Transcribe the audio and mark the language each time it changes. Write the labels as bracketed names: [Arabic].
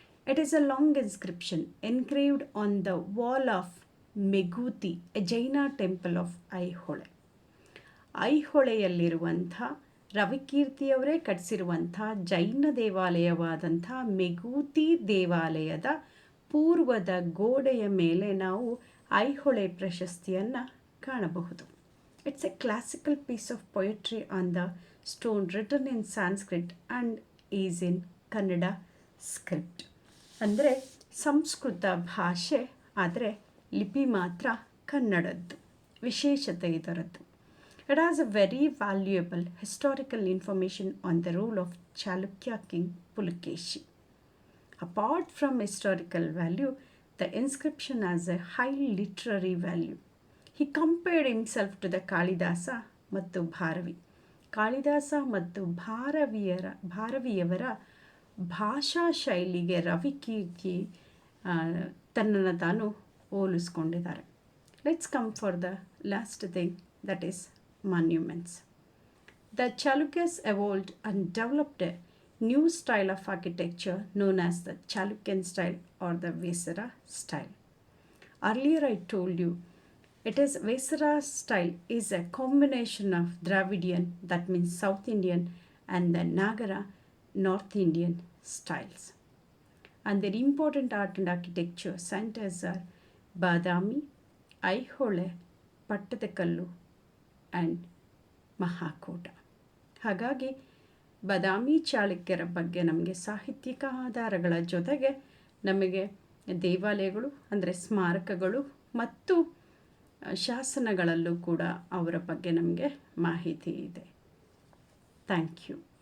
[English] It is a long inscription engraved on the wall of Meguti, a Jaina temple of Aihole. [Kannada] ಐಹೊಳೆಯಲ್ಲಿರುವಂಥ ರವಿಕೀರ್ತಿಯವರೇ ಕಟ್ಟಿಸಿರುವಂಥ ಜೈನ ದೇವಾಲಯವಾದಂಥ ಮೆಗೂತಿ ದೇವಾಲಯದ ಪೂರ್ವದ ಗೋಡೆಯ ಮೇಲೆ ನಾವು ಐಹೊಳೆ ಪ್ರಶಸ್ತಿಯನ್ನು ಕಾಣಬಹುದು. [English] It's a classical piece of poetry on the stone written in Sanskrit and is in Kannada script. [Kannada] ಅಂದರೆ ಸಂಸ್ಕೃತ ಭಾಷೆ ಆದರೆ ಲಿಪಿ ಮಾತ್ರ ಕನ್ನಡದ್ದು. ವಿಶೇಷತೆ ಇದರದ್ದು. [English] It has a very valuable historical information on the role of Chalukya king Pulakeshi. Apart from historical value, the inscription has a high literary value. He compared himself to the Kalidasa [Kannada] ಮತ್ತು [English] Bharavi. [Kannada] ಕಾಳಿದಾಸ ಮತ್ತು ಭಾರವಿಯವರ ಭಾಷಾ ಶೈಲಿಗೆ ರವಿಕೀರ್ತಿ ತನ್ನನ್ನು ತಾನು ಹೋಲಿಸ್ಕೊಂಡಿದ್ದಾರೆ. [English] Let's come for the last thing, that is monuments. The Chalukyas evolved and developed a new style of architecture known as the Chalukyan style or the Vesara style. Earlier I told you, Vesara style is a combination of Dravidian, that means South Indian, and the Nagara, North Indian styles. And their important art and architecture centers are Badami, Aihole, Pattadakal and Mahakuta. [Kannada] ಹಾಗಾಗಿ ಬಾದಾಮಿ ಚಾಳುಕ್ಯರ ಬಗ್ಗೆ ನಮಗೆ ಸಾಹಿತ್ಯಿಕ ಆಧಾರಗಳ ಜೊತೆಗೆ ನಮಗೆ ದೇವಾಲಯಗಳು ಅಂದರೆ ಸ್ಮಾರಕಗಳು ಮತ್ತು ಶಾಸನಗಳಲ್ಲೂ ಕೂಡ ಅವರ ಬಗ್ಗೆ ನಮಗೆ ಮಾಹಿತಿ ಇದೆ. [English] Thank you.